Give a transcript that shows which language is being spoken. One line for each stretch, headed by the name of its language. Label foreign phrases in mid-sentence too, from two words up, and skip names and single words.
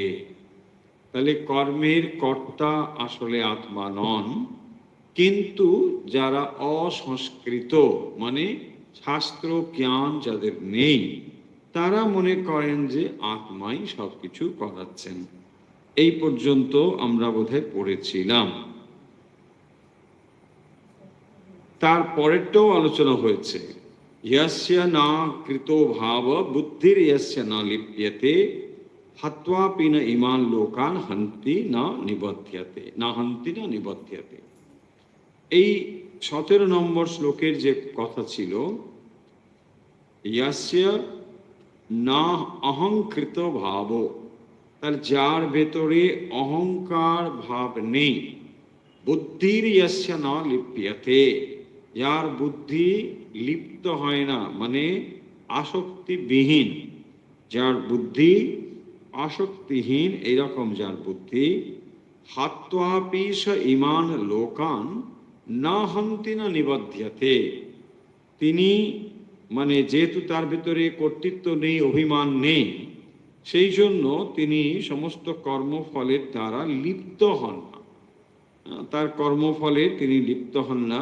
Bangla: তাহলে কর্মের কর্তা আসলে আত্মা নন, কিন্তু যারা অসংস্কৃত, মানে শাস্ত্র জ্ঞান যাদের নেই, তারা মনে করেন যে আত্মাই সবকিছু করাচ্ছেন। এই পর্যন্ত আমরা বোধহয় পড়েছিলাম। তারপরেরটাও আলোচনা হয়েছে,
Sanskrit: यस्य न कृतो भाव बुद्धिर यस्य न लिप्यते हत्वापि न इमान लोकान हन्ति न निबध्यते ना हन्ति न निबध्यते।
Bangla: এই 17 নম্বর শ্লোকের যে কথা ছিল, यस्य না অহংকৃত ভাব, তার যার ভেতরে অহংকার ভাব নেই, বুদ্ধির
Sanskrit: यस्य न लिप्यते,
Bangla: যার বুদ্ধি লিপ্ত হয় না, মানে আসক্তিবিহীন, যার বুদ্ধি আসক্তিহীন, এইরকম যার বুদ্ধি,
Sanskrit: হাত্বাপি স ইমান লোকান না হন্তি না নিবধ্যতে,
Bangla: তিনি মানে যেহেতু তার ভিতরে কর্তৃত্ব নেই, অভিমান নেই, সেই জন্য তিনি সমস্ত কর্মফলের দ্বারা লিপ্ত হন না, তার কর্মফলে তিনি লিপ্ত হন না।